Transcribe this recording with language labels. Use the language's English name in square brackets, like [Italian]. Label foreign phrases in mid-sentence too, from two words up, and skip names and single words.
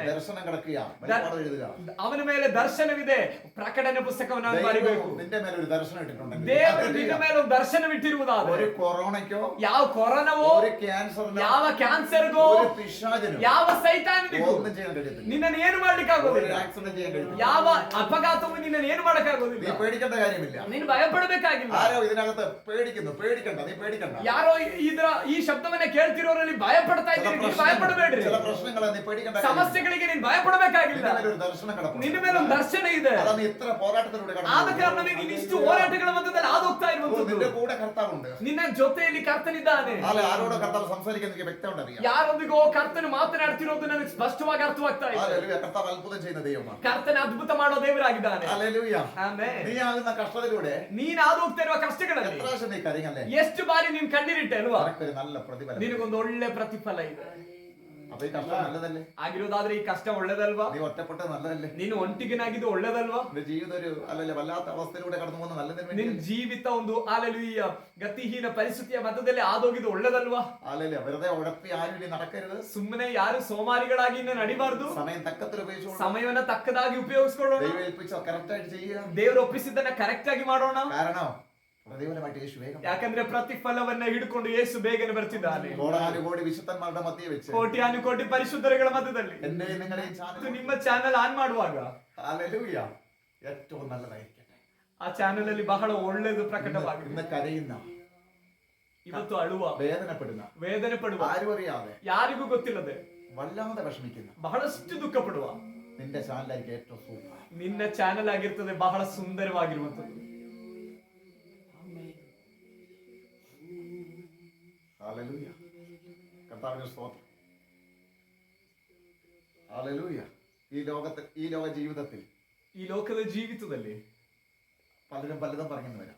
[Malayalam] ദർശനം കിടക്കുക, വെളിപ്പാട് എഴുതുക. [Kannada] ಅವನ ಮೇಲೆ ದರ್ಶನವಿದೆ, ಪ್ರಕಟಣೆ ಪುಸ್ತಕವನ್ನು ಅವನು ಬರಿಬೇಕು. [Malayalam] നിന്റെ ಮೇಲೆ ഒരു ദർശനം ഇട്ടിട്ടുണ്ടെങ്കിൽ, [Kannada] ದೇವರು ನಿನ್ನ ಮೇಲೆ ಒಂದು ದರ್ಶನವಿಟ್ಟಿರುವುದಾದ್ರೆ, [Malayalam] ഒരു കൊറോണയ്ക്കോ, [Kannada] ಯಾವ ಕೊರೋನಾವೋ, [Malayalam] ഒരു ಕ್ಯಾನ್ಸರ್ನೋ, [Kannada] ಯಾವ ಕ್ಯಾನ್ಸರ್ಗೋ, [Malayalam] ഒരു പിശാചിനോ [Kannada] ಯಾವ ಸೈತಾನಿಗೂ [Malayalam] ഒന്നും ചെയ്യാൻ കഴിയത്തില്ല. [Kannada] ನಿನ್ನನ್ನು ಏನು ಮಾಡ್ಲಿಕ್ಕೆ ಆಗೋದಿಲ್ಲ. [Malayalam] ആക്സിഡന്റ് ചെയ്യാൻ കഴിയത്തില്ല. [Kannada] ಯಾವ ಅಪಘಾತವು ನಿನ್ನನ್ನು ಏನು ಮಾಡಕ್ಕಾಗೋದಿಲ್ಲ. [Malayalam] നീ പേടിക്കേണ്ട കാര്യമില്ല. [Kannada] ನೀನು ಭಯಪಡಬೇಕಾಗಿಲ್ಲ. [Malayalam] ആരോ ഇതിനകത്ത് പേടിക്കുന്നു, പേടിക്കണ്ട, നീ പേടിക്കണ്ട. [Kannada] ಯಾರೋ ಈ ಶಬ್ದವನ್ನ ಕೇಳ್ತಿರೋರಲ್ಲಿ ಭಯಪಡ್ತಾ ಇದ್ದೀರಿ, ನೀವು ಭಯಪಡಬೇಡ್ರಿ. [Malayalam] ചില പ്രശ്നങ്ങളെ നീ പേടിക്കേണ്ട, [Kannada] ಸಮಸ್ಯೆಗಳಿಗೆ ನೀನು ಭಯಪಡಬೇಕಾಗಿಲ್ಲ. [Malayalam] നിന്റെ ಮೇಲೆ ഒരു ദർശനം കിടപ്പുണ്ട്. [Kannada] ನಿನ್ನ ಮೇಲೆ ಒಂದು ದರ್ಶನ ಇದೆ. [Malayalam] അതാ നീ ഇത്ര പോരാട്ടത്തിലൂടെ [Kannada] ಆದ ಕಾರಣವೇ ನೀನು ಇಷ್ಟು ಹೋರಾಟಗಳ ಮಧ್ಯದಲ್ಲಿ ಹಾದೋಗ್ತಾ ಇರುವಂತದ್ದು. [Malayalam] നിന്റെ കൂടെ കർത്താവുണ്ട്. [Kannada] ನಿನ್ನ ಜೊತೆಯಲ್ಲಿ ಕರ್ತನಿದ್ದಾನೆ. [Malayalam] നാളെ ആരോടോ കർത്താവ് സംസാരിക്കുന്ന എനിക്ക് വ്യക്തമുണ്ട് അറിയാം. [Kannada] ಯಾರೊಂದಿಗೋ ಕರ್ತನು ಮಾತನಾಡ್ತಿರೋದು ನನಗೆ ಸ್ಪಷ್ಟವಾಗಿ ಅರ್ಥವಾಗ್ತಾ ಇದೆ. [Malayalam] ഹല്ലേലൂയ. കർത്താവ് അത്ഭുതം ചെയ്യുന്ന ദൈവമാണ്. [Kannada] ಕರ್ತನ ಅದ್ಭುತ ಮಾಡೋ ದೇವರಾಗಿದ್ದಾನೆ. [Malayalam] ഹല്ലേലൂയ. [Kannada] ಆಮೆನ್. [Malayalam] നീ ആകുന്ന കഷ്ടത്തിലൂടെ [Kannada] ನೀನು ಹಾದು ಹೋಗ್ತಾ ಇರುವ ಕಷ್ಟಗಳಲ್ಲಿ [Malayalam] എത്ര പ്രാവശ്യം നീ കരഞ്ഞല്ലേ? [Kannada] ಎಷ್ಟು ಬಾರಿ ನೀನು ಕಣ್ಣೀರಿಟ್ಟೆ ಅಲ್ವಾ? [Malayalam] നിനക്കൊരു നല്ല പ്രതിഫലം. [Kannada] ನಿನಗೊಂದು ಒಳ್ಳೆ ಪ್ರತಿಫಲ ಇದೆ. [Malayalam] അപ്പൊ ഈ കഷ്ടം നല്ലതല്ലേ? [Kannada] ಆಗಿರೋದಾದ್ರೆ ಈ ಕಷ್ಟ ಒಳ್ಳೇದಲ್ವಾ? [Malayalam] നീ ഒറ്റപ്പെട്ടത് നല്ലതല്ലേ? [Kannada] ನೀನು ಒಂಟಿಗನಾಗಿದ್ದು ಒಳ್ಳೇದಲ್ವಾ? [Malayalam] നിന്റെ ജീവിതം ഒരു അല്ലല്ലേ വല്ലാത്ത അവസ്ഥയിലൂടെ കടന്നു പോകുന്ന നല്ലതിന് [Kannada] ನಿನ್ [Malayalam] വേണ്ടി. [Kannada] ಜೀವಿತ ಒಂದು ಹಾಲೆಲೂಯ ಗತಿಹೀನ ಪರಿಸ್ಥಿತಿಯ ಮಧ್ಯದಲ್ಲಿ ಆದೋಗಿದ್ದು ಒಳ್ಳೇದಲ್ವಾ? [Malayalam] അല്ലല്ലേ വെറുതെ ഉഴപ്പി ആരും ഇനി നടക്കരുത്. [Kannada] ಸುಮ್ಮನೆ ಯಾರು ಸೋಮಾರಿಗಳಾಗಿ ಇನ್ನು ನಡಿಬಾರ್ದು. [Malayalam] സമയം തക്കത്തിൽ ഉപയോഗിച്ചോളൂ. [Kannada] ಸಮಯವನ್ನ ತಕ್ಕದಾಗಿ ಉಪಯೋಗಿಸ್ಕೊಳ್ಳೋಣ. [Malayalam] ദൈവം ഏൽപ്പിച്ച കറക്റ്റ് ആയിട്ട് ചെയ്യുക. [Kannada] ದೇವರು ಒಪ್ಪಿಸಿದ್ದನ್ನ ಕರೆಕ್ಟ್ ಆಗಿ ಮಾಡೋಣ. [Malayalam] കാരണം പ്രതിഫലമായിട്ട് യേശു വേഗം [Kannada] ಯಾಕಂದ್ರೆ ಪ್ರತಿಫಲವನ್ನ ಹಿಡ್ಕೊಂಡು ಯೇಸು ಬೇಗನೆ ಬರ್ತಿದ್ದಾನೆ. [Malayalam] കോടാനുകോടി വിശുദ്ധന്മാരുടെ മധ്യേ വെച്ച് [Kannada] ಕೋಟಿ ಪರಿಶುದ್ಧರುಗಳ ಮಧ್ಯದಲ್ಲಿ [Malayalam] എന്റെ നിങ്ങളുടെയും [Kannada] ಇದು [Malayalam] ചാനൽ [Kannada] ನಿಮ್ಮ [English] channel on [Kannada] ಮಾಡುವಾಗ [Malayalam] ഹല്ലേലൂയ ഏറ്റവും നല്ലതായിരിക്കട്ടെ. [Kannada] ಆ ಚಾನೆಲ್ ಅಲ್ಲಿ ಬಹಳ ಒಳ್ಳೆಯದು ಪ್ರಕಟವಾಗಿದೆ. [Malayalam] ഇന്ന് കരയുന്ന, [Kannada] ಇವತ್ತು ಅಳುವ, [Malayalam] വേദനപ്പെടുന്ന, [Kannada] ವೇದನೆ ಪಡುವ, [Malayalam] ആരും അറിയാതെ [Kannada] ಯಾರಿಗೂ ಗೊತ್ತಿಲ್ಲದೆ [Malayalam] വല്ലാതെ വിഷമിക്കുന്ന [Kannada] ಬಹಳಷ್ಟು ದುಃಖ ಪಡುವ [Malayalam] നിന്റെ ചാനലായിരിക്കും ഏറ്റവും സൂപ്പർ. [Kannada] ನಿನ್ನ ಚಾನೆಲ್ ಆಗಿರ್ತದೆ ಬಹಳ ಸುಂದರವಾಗಿರುವಂತದ್ದು. [Malayalam] ഹല്ലേലൂയ. കർത്താവിന്റെ സ്തോത്രം. ഹല്ലേലൂയ. ഈ ലോക ജീവിതത്തിൽ [Kannada] ಈ ಲೋಕದ ಜೀವಿತದಲ್ಲಿ [Malayalam] പലരും പലതും പറഞ്ഞു വരാം.